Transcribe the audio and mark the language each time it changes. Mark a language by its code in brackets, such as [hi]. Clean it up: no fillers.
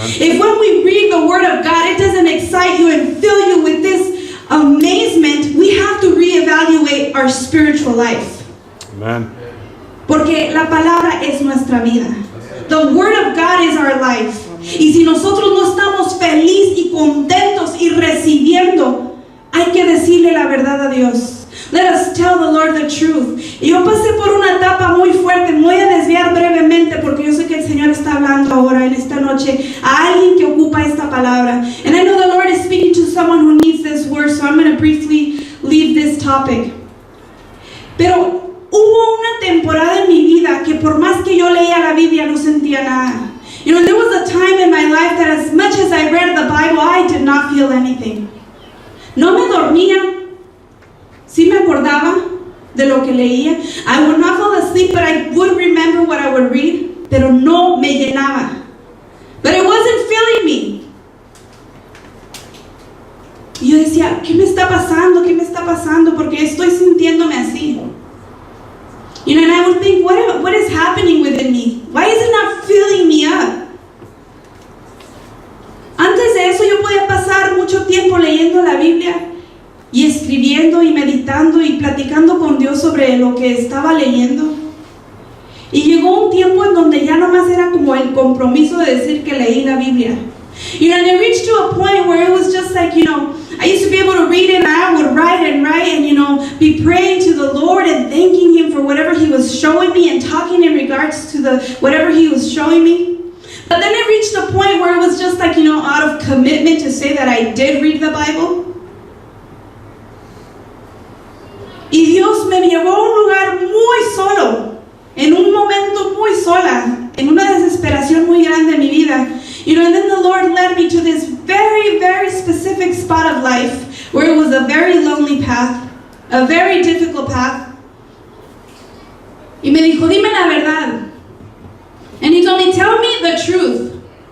[en] If when we read the Word of God, it doesn't excite you and fill you with this amazement, we have to reevaluate our spiritual life. Amen. [es] Porque la palabra es nuestra vida. [en] The Word of God is our life. [es] Y si nosotros no estamos felices y contentos y recibiendo, hay que decirle la verdad a Dios. [en] Let us tell the Lord the truth. [es] Y yo pasé por una etapa muy fuerte. Me voy a desviar brevemente porque yo sé que el Señor está hablando ahora en esta noche a alguien que ocupa esta palabra. [en] And I know the Lord is speaking to someone who needs this word, so I'm going to briefly leave this topic. [es] Pero hubo una temporada en mi vida que por más que yo leía la Biblia no sentía nada. [en] You know, there was a time in my life that as much as I read the Bible, I did not feel anything. [es] No me dormía. Sí me acordaba de lo que leía. [en] I would not fall asleep, but I would remember what I would read. [es] Pero no me llenaba. [en] But it wasn't filling me. [es] Y yo decía, ¿qué me está pasando? ¿Qué me está pasando? Porque estoy sintiéndome así. [en] You know, and I would think, what is happening within me? Why is it not filling me up? [es] Antes de eso yo podía pasar mucho tiempo leyendo la Biblia y escribiendo y meditando y platicando con Dios sobre lo que estaba leyendo. Y llegó un tiempo en donde ya nomás era como el compromiso de decir que leí la Biblia. [en] You know, and it reached to a point where it was just like, you know, I used to be able to read it and I would write and, you know, be praying to the Lord and thanking Him for whatever He was showing me and talking in regards to whatever He was showing me. But then it reached a point where it was just like, you know, out of commitment to say that I did read the Bible. [es] Y Dios me llevó a un lugar muy solo, en un momento muy sola, en una desesperación muy grande en mi vida. [en] You know, and then the Lord led me to this very, very specific spot of life where it was a very lonely path, a very difficult path. [es] Y me dijo, dime la verdad. [en] And He told me, tell me the truth.